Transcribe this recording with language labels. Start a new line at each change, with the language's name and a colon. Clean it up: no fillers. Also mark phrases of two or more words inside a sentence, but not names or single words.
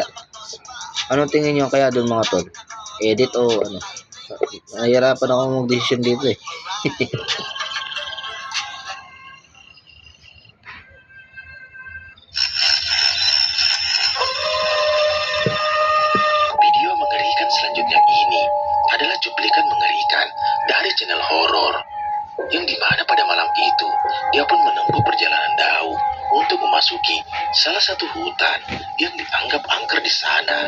Filipino: Anong tingin niyo kaya doon mga tol? Edit o ano? Nahihirapan ako mag-decision dito eh.
Indonesian: Video mengerikan selanjutnya ini adalah cuplikan mengerikan dari channel horor, yang dimana pada malam itu dia pun menempuh perjalanan jauh untuk memasuki salah satu hutan yang dianggap angker di sana.